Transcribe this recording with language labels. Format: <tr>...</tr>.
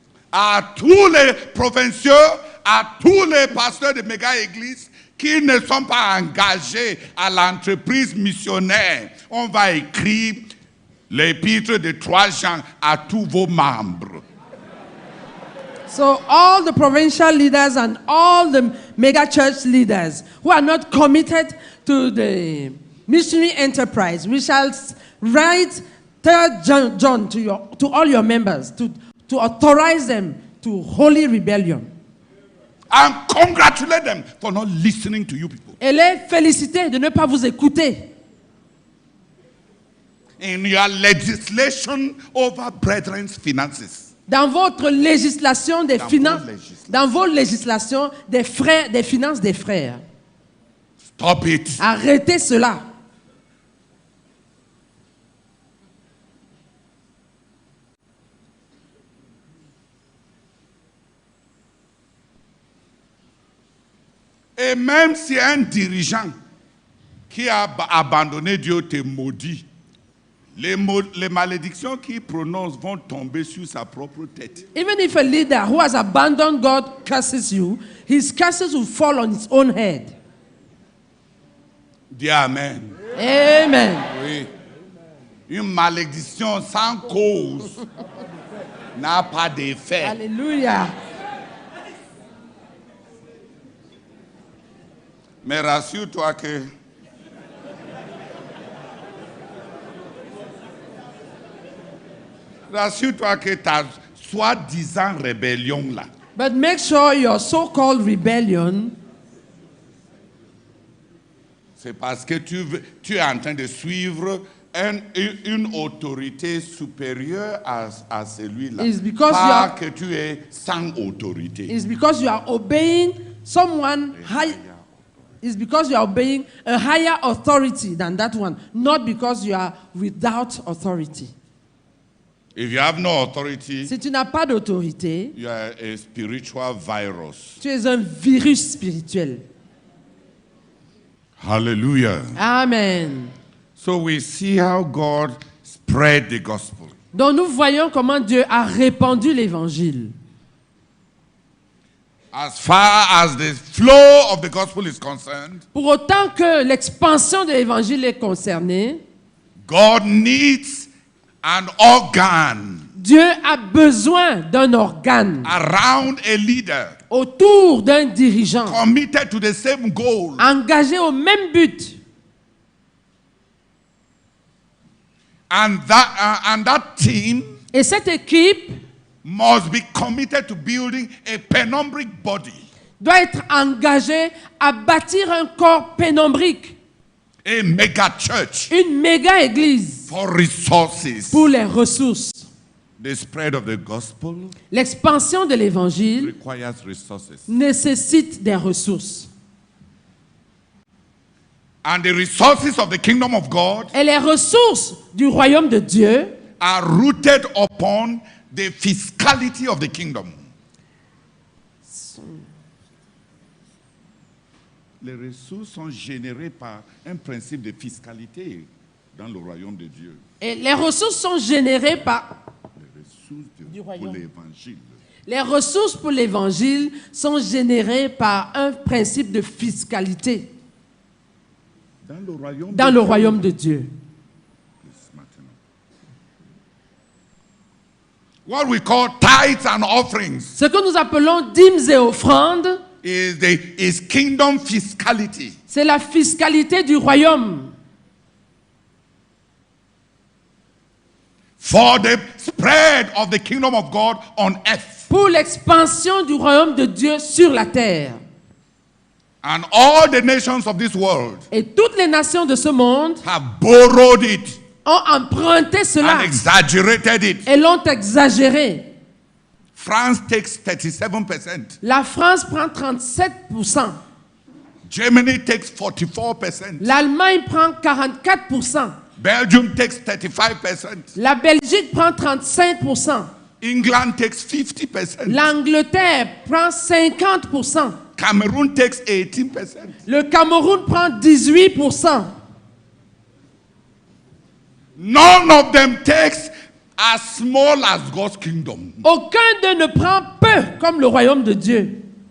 <fr>À tous les provinciaux, à tous les pasteurs de méga-églises qui ne sont pas engagés à l'entreprise missionnaire, on va écrire l'épître de 3 Jean à tous vos membres.</fr> <en>So all the provincial leaders and all the mega church leaders who are not committed to the missionary enterprise, we shall write 3 John to all your members to authorize them to holy rebellion. And congratulate them for not listening to you people.</en> <fr>Et les féliciter de ne pas vous écouter.</fr> <en>in your legislation over brethren's finances.</en> <fr>Dans votre législation des Dans finances, vos législations. dans vos législations des frères, des finances des frères.</fr> <en>Stop it.</en> <fr>Arrêtez cela. Et même si un dirigeant qui a abandonné Dieu te maudit, les malédictions qu'il prononce vont tomber sur sa propre tête.</fr> <en>Even if a leader who has abandoned God curses you, his curses will fall on his own head.</en> <fr>Dis Amen. Amen. Oui. Une malédiction sans cause n'a pas d'effet. Alléluia. Mais rassure-toi que ta soi-disant rébellion là,</fr> <en>But make sure your so-called rebellion,</en> <fr>c'est parce que tu es en train de suivre une autorité supérieure à celui-là.</fr> <en>Is because</en> <fr>Pas que tu es sans autorité.</fr> <en>is because you are obeying someone high. Is because you are obeying a higher authority than that one, not because you are without authority. If you have no authority,</en> <fr>Si tu n'as pas d'autorité,</fr> <en>you are a spiritual virus.</en> <fr>tu es un virus spirituel.</fr> <en>Hallelujah. Amen. So we see how God spread the gospel.</en> <fr>Donc nous voyons comment Dieu a répandu l'évangile.</fr> <en>As far as the flow of the gospel is concerned,</en> <fr>Pour autant que l'expansion de l'évangile est concernée,</fr> <en>God needs an organ</en> <fr>Dieu a besoin d'un organe</fr> <en>around a leader</en> <fr>autour d'un dirigeant</fr> <en>committed to the same goal.</en> <fr>engagé au même but.</fr> <en>And that team</en> <fr>Et cette équipe</fr> <en>must be committed to building a penumbric body,</en> <fr>doit être engagée à bâtir un corps pénombrique,</fr> <en>a mega church</en> <fr>une méga église</fr> <en>for resources.</en> <fr>pour les ressources.</fr> <en>The spread of the gospel</en> <fr>L'expansion de l'évangile</fr> <en>requires resources.</en> <fr>nécessite des ressources.</fr> <en>And the resources of the kingdom of God</en> <fr>Et les ressources du royaume de Dieu</fr> <en>are rooted upon the fiscality of the kingdom.</en> <fr>Les ressources sont générées par un principe de fiscalité dans le royaume de Dieu. et les ressources sont générées par Les ressources Du pour royaume. l'évangile. les ressources pour l'évangile sont générées par un principe de fiscalité Dans le royaume dans de le Dieu. royaume de Dieu.</fr> <en>Yes,</en> <fr>maintenant.</fr> <en>What we call tithes and offerings</en> <fr>Ce que nous appelons dîmes et offrandes,</fr> <en>is kingdom fiscality.</en> <fr>c'est la fiscalité du royaume</fr> <en>For the spread of the kingdom of God on earth.</en> <fr>pour l'expansion du royaume de Dieu sur la terre.</fr> <en>And all the nations of this world</en> <fr>Et toutes les nations de ce monde</fr> <en>have borrowed it</en> <fr>ont emprunté cela</fr> <en>and exaggerated it.</en> <fr>et l'ont exagéré.</fr> <en>France takes 37%.</en> <fr>La France prend 37%.</fr> <en>Germany takes 44%.</en> <fr>L'Allemagne prend 44%.</fr> <en>Belgium takes 35%.</en> <fr>La Belgique prend 35%.</fr> <en>England takes 50%.</en> <fr>L'Angleterre prend 50%.</fr> <en>Cameroon takes 18%.</en> <fr>Le Cameroun prend 18%.</fr> <en>None of them takes as small as God's kingdom.</en> <fr>Aucun d'eux ne prend peu comme le royaume de Dieu.</fr>